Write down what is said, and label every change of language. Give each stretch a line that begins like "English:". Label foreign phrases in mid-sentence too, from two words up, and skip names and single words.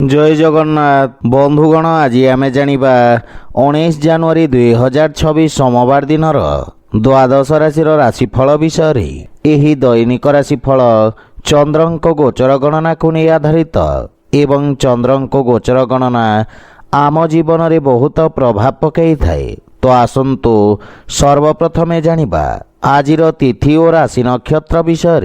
Odia: ଜୟ ଜଗନ୍ନାଥ ବନ୍ଧୁଗଣ, ଆଜି ଆମି ଜାଣିବା 19 ଜାନୁଆରି 2026 ସୋମବାର ଦିନର ଦ୍ୱାଦଶ ରାଶିର ରାଶିଫଳ ବିଷୟେ। ଏହି ଦୈନିକ ରାଶିଫଳ ଚନ୍ଦ୍ରଙ୍କ ଗୋଚର ଗଣନାକୁ ନେଇ ଆଧାରିତ ଏବଂ ଚନ୍ଦ୍ରଙ୍କ ଗୋଚର ଗଣନା ଆମ ଜୀବନରେ ବହୁତ ପ୍ରଭାବ ପକାଇଥାଏ। ତ ଆସନ୍ତୁ ସର୍ବପ୍ରଥମେ ଜାଣିବା ଆଜିର ତିଥି ଓ ରାଶି ନକ୍ଷତ୍ର ବିଷୟରେ।